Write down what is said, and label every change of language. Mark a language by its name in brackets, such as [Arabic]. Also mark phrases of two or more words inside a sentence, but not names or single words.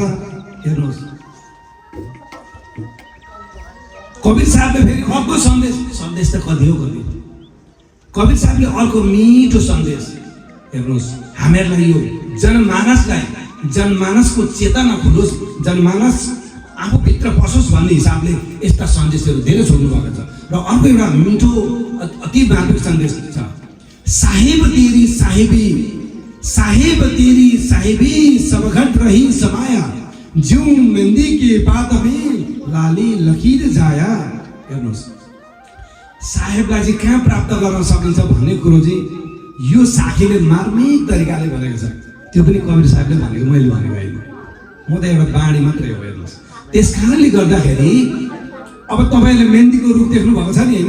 [Nepali] हेर्नुहोस्, कबीर साहबले फेरि अर्को सन्देश त कति हो कति, कबीर साहबले अर्को मिठो सन्देश, हेर्नुहोस्, हामीहरूलाई यो जनमानसको चेतना खुलोस्, जनमानस आफूभित्र पसोस् भन्ने हिसाबले यस्ता सन्देशहरू धेरै छोड्नु भएको छ। र अर्को एउटा मिठो अति मार्मिक सन्देश छ, [Hindi] साहेब तेरी साहेबी सब घट रही समाया, ज्यू मेहंदी के पात में लाली लकीर जाया। [Nepali] हेर्नुहोस्, साहेबलाई चाहिँ कहाँ प्राप्त गर्न सकिन्छ भन्ने कुरो चाहिँ यो साखीले मार्मिक तरिकाले भनेको छ। त्यो पनि कबीर साहबले भनेको, मैले भनेको होइन, म त एउटा बाणी मात्रै हो। हेर्नुहोस्, त्यस कारणले गर्दाखेरि अब तपाईँले मेहन्दीको रुख देख्नु भएको छ नि होइन?